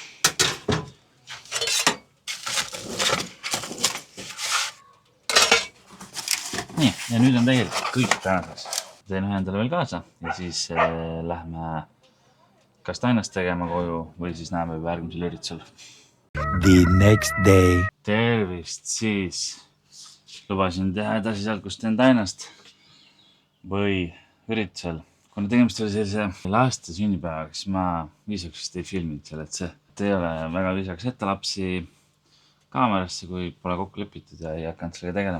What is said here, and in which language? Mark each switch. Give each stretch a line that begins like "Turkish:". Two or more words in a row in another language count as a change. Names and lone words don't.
Estonian: Nii, ja nüüd on tegelikult kõik tänaseks. Teen ühe endale veel kaasa ja siis lähme kas Tainast tegema koju või siis näeme juba järgmisel üritusel.
English: The next day.
Estonian: Tervist, siis lubasin teha edasi sealt, kus teen Tainast või üritusel. Kuna tegemist oli sellise laste sünnipäevaga, siis ma viisaks ei filminud seal, et see ei ole väga viisaks ette lapsi kaamerasse, kui pole kokku lepitud ja ei hakanud sellega tegelema.